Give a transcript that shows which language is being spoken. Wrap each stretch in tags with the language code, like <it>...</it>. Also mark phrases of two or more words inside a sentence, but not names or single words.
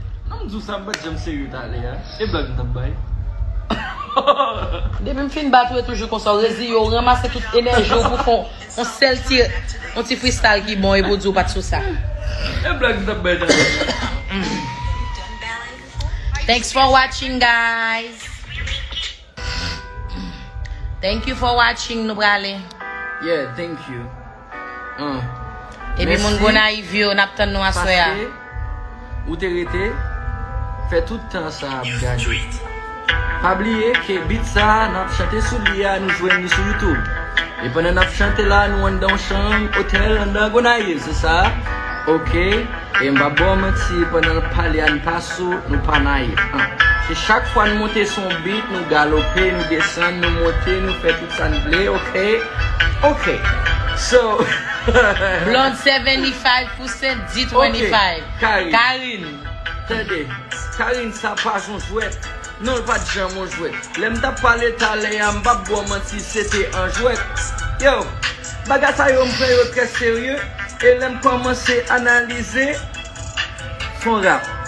<ht>Non, m di sa m bat janm serye talè, ha. E blag m ta bay. Depi m fin bat, ou toujou konsa, rezi yo, ranmase tout enèji yo pou fon, on sèl ti, on ti freestyle ki bon, e pou di ou pa sou sa. E blag m ta bay talè.</ht> <en>Thanks for watching, guys. Thank you for watching,</en> <ht>nou prale.</ht> <en>Yeah, thank you.</en> <ht>Uh, E pi moun mersi. Gonayiv yo, n ap tann nou aswè a. Paske, ou te rete, fè tout tan sa ap gade. Pa bliye ke bit sa, n ap chante sou li a, nou jwenn li sou YouTube. E pandan n ap chante la, nou an dan chanm, otèl, an dan Gonayiv, se sa? Ok? E m ba bò manti, pandan n pale a, nou pa sou, nou pa nayiv. An. Se chak fwa nou monte son bit, nou galope, nou desann, nou monte, nou fè tout sa nou vle, ok?</ht> <en>Ok. So, Blonde seventy-five percent, D twenty-five.</en> <ht>Ok, Karine. Karine. Tande, Karine sa pa jon jwèt. Non, pa di jan mon jwèt. Lè m ta pale talè, m ba bò manti, se te an jwèt. Yo, baga sa yo m pran yo trè serye. E lè m kòmanse analize son rap.</ht>